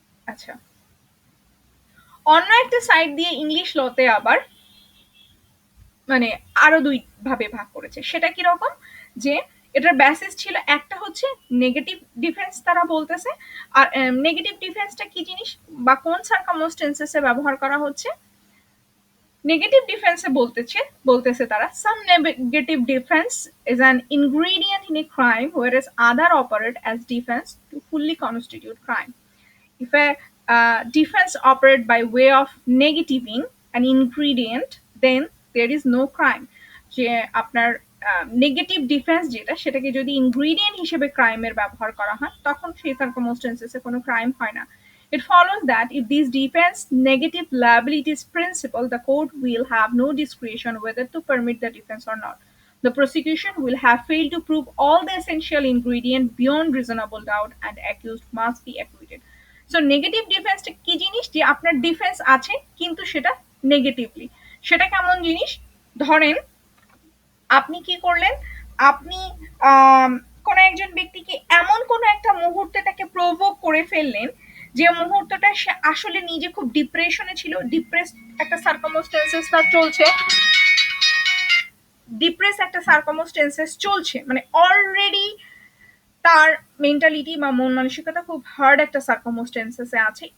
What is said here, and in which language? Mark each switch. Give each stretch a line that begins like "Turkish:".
Bangla: আচ্ছা, অন্য একটা সাইড দিয়ে ইংলিশ লতে আবার মানে আরো দুই ভাবে ভাগ করেছে। সেটা কি রকম? যে এটার বেসিস ছিল, একটা হচ্ছে নেগেটিভ ডিফেন্স তারা বলতেছে। আর নেগেটিভ ডিফেন্সটা কি জিনিস বা কোন সার্কামস্টেন্সেসে ব্যবহার করা হচ্ছে? নেগেটিভ ডিফেন্সে বলতেছে তারা,
English: some negative defense is an ingredient in a crime whereas other operate as defense to fully constitute crime. If a defense operate by way of negativing an ingredient, then there is no crime.
Bangla: যে আপনার negative defence যেটা, সেটাকে যদি ingredient হিসেবে ক্রাইমের ব্যবহার করা হয়, তখন সেই সার্কামস্টেন্সেসে কোনো ক্রাইম হয় না।
English: It follows that if this defense negative liabilities principle, the court will have no discretion whether to permit the defense or not. The prosecution will have failed to prove all the essential ingredients beyond reasonable doubt and accused must be acquitted.
Bangla: So negative ডিফেন্সটা কি জিনিস, যে আপনার defence আছে কিন্তু সেটা negatively. সেটা কেমন জিনিস, ধরেন আপনি কি করলেন, আপনি কোনো একজন ব্যক্তিকে এমন কোনো একটা মুহূর্তে তাকে প্রভোক করে ফেললেন যে মুহূর্তটা সে আসলে নিজে খুব ডিপ্রেশনে ছিল, ডিপ্রেস একটা সার্কামস্টেন্সেস চলছে, ডিপ্রেস একটা সার্কামস্টেন্সেস চলছে, মানে অলরেডি তার মেন্টালিটি বা মন মানসিকতা খুব হার্ড একটা সার্কামস্টেন্সেসে আছে।